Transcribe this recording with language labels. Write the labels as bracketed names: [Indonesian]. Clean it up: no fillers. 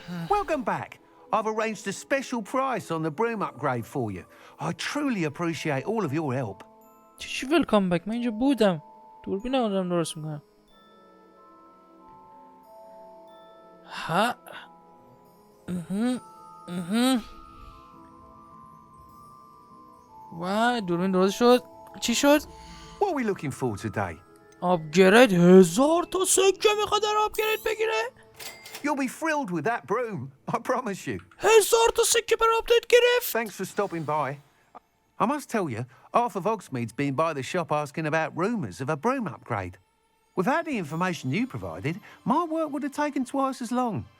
[English] Welcome back. I've arranged a special price on the broom upgrade for you. I truly appreciate all of your help. [Persian] چی ویلکام بک؟ من اینجا بودم. دوربین آدم درست میکنم. ها. و دوربین درست شد. چی شد؟ [English] What are we looking for today? [Persian] آپگرید 1000 تا سکه میخواد در آپگرید بگیره. [English] You'll be thrilled with that broom, I promise you. [Persian] 1000 تا سکه برای آپدیت گرفت. [English] Thanks for stopping by. I must tell you, half of Hogsmeade's been by the shop asking about rumours of a broom upgrade. Without the information you provided, my work would have taken twice as long.